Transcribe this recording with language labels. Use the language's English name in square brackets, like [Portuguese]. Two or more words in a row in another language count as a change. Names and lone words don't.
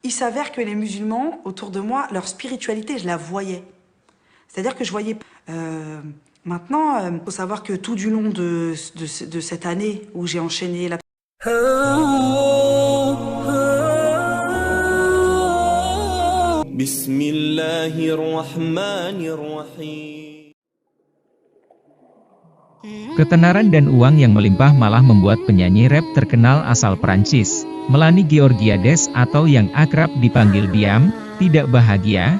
[French] Il s'avère que les musulmans, autour de moi, leur spiritualité, je la voyais. C'est-à-dire que je voyais... Maintenant, faut savoir que tout du long de cette année où j'ai enchaîné la... [Arabic] Bismillahirrahmanirrahim. [Indonesian] Ketenaran dan uang yang melimpah malah membuat penyanyi rap terkenal asal Prancis, Melanie Georgiades atau yang akrab dipanggil Diam, tidak bahagia.